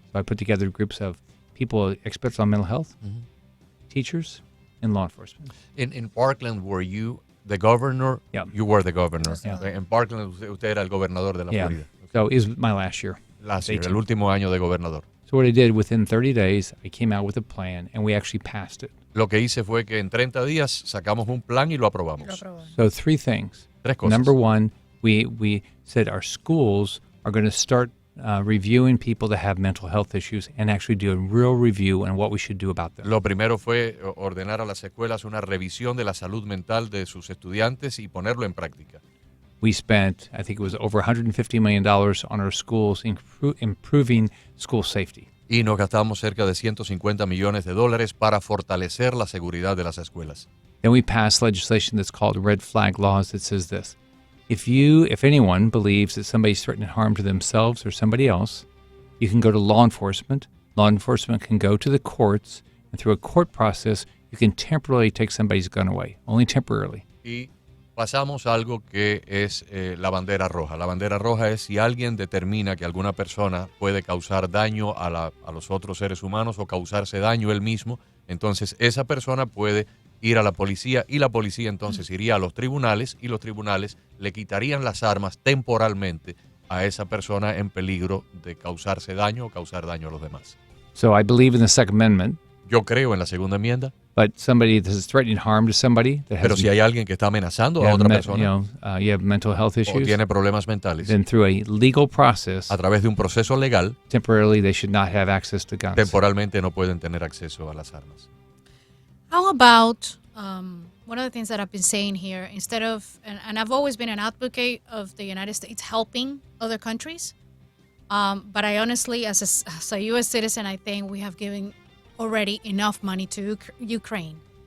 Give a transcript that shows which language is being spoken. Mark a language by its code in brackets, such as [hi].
[en] So I put together groups of people, experts on mental health, teachers, and law enforcement. In Parkland, were you the governor? Yeah. You were the governor. Yeah. [es] En Parkland, usted era el gobernador de la Florida. [en] So it was my last year. Last year, [es] el último año de gobernador. [en] So what I did, within 30 days, I came out with a plan, and we actually passed it. [es] Lo que hice fue que en 30 días sacamos un plan y lo aprobamos. [en] So 3 things. [es] Tres cosas. [en] Number one, we said our schools are going to start reviewing people that have mental health issues and actually do a real review on what we should do about them. [es] Lo primero fue ordenar a las escuelas una revisión de la salud mental de sus estudiantes y ponerlo en práctica. [en] We spent, I think it was over $150 million on our schools, improving school safety. [es] Y nos gastamos cerca de $150 millones para fortalecer la seguridad de las escuelas. [en] Then we passed legislation that's called red flag laws that says this. If anyone believes that somebody's threatening harm to themselves or somebody else, you can go to law enforcement. Law enforcement can go to the courts, and through a court process, you can temporarily take somebody's gun away, only temporarily. [es] Y pasamos a algo que es la bandera roja. La bandera roja es si alguien determina que alguna persona puede causar daño a los otros seres humanos o causarse daño él mismo, entonces esa persona puede ir a la policía y la policía entonces iría a los tribunales y los tribunales le quitarían las armas temporalmente a esa persona en peligro de causarse daño o causar daño a los demás. [en] So I believe in the Second Amendment. [es] Yo creo en la segunda enmienda. [en] But somebody that is threatening harm to somebody that has, [es] pero si hay alguien que está amenazando a otra persona, [en] you have mental health issues, [es] o tiene problemas mentales, [en] then through a legal process, [es] a través de un proceso legal, [en] temporarily they should not have access to guns. [es] Temporalmente no pueden tener acceso a las armas. [en] How about one of the things that I've been saying here, instead of, and I've always been an advocate of the United States helping other countries, but I honestly, as a U.S. citizen, I think we have given already enough money to Ukraine.